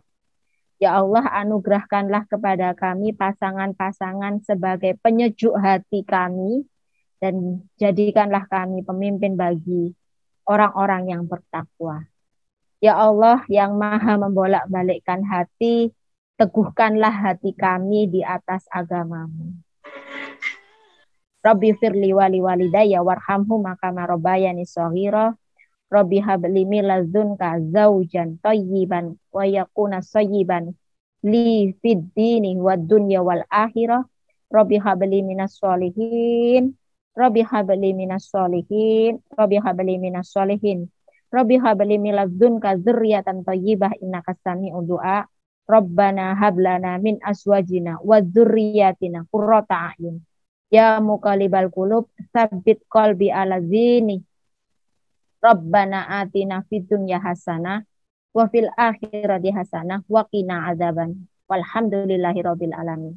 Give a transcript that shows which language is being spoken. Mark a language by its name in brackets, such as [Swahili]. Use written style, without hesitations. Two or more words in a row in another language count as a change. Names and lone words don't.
[Indonesian] Ya Allah, anugerahkanlah kepada kami pasangan-pasangan sebagai penyejuk hati kami, dan jadikanlah kami pemimpin bagi orang-orang yang bertakwa. Ya Allah yang maha membolak-balikkan hati, teguhkanlah hati kami di atas agamamu. [Arabic] رب اغفر لي ولوالدي وارحمهما كما ربياني صغيرا. رب هب لي من لدنك زوجا طيبا ويكون صاحبا لي في الدين والدنيا والآخرة. رب هب لي من الصالحين. رب هب لي من الصالحين. رب هب لي من الصالحين. رب هب لي من لدنك ذرية طيبة إنك سميع الدعاء. ربنا هب لنا من أزواجنا وذرياتنا قرة أعين. يا مقلب القلوب, ثبت قلبي على ديني. ربنا آتنا في الدنيا حسنة وفي الآخرة حسنة وقنا عذابا. والحمد لله رب العالمين.